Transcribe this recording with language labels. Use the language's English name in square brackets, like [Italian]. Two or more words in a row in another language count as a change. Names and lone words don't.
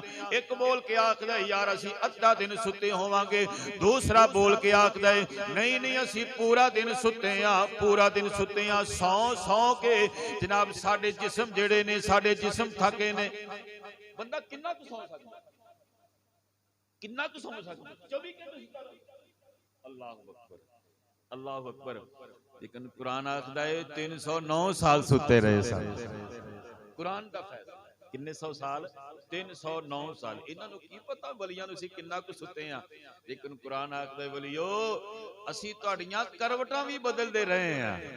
[Punjabi] ایک بول کے آکھدا ہے یار اسیں ادھا دن ستے ہوواں گے، دوسرا بول کے آکھدا ہے نہیں نہیں اسیں پورا دن ستے آ، پورا دن ستے آ. سو سو کے جناب ساڈے جسم جیہڑے نے، ساڈے جسم تھکے نے. بندہ کنا کچھ سو سکدا، کنا کچھ سو سکدا، 24 گھنٹے ستا رہے. [Arabic] الله أكبر، الله أكبر. [Punjabi] لیکن قرآن آکھدا ہے 309 سال ستے رہے سن. قرآن دا فیصلہ کنے سو سال، 309 سال. انہاں نوں کی پتا ولیاں نوں اسیں کنا کچھ ستے آ۔ لیکن قرآن آکھدا ہے ولیو اسیں تہاڈیاں کروٹاں بھی بدلدے رہے ہیں.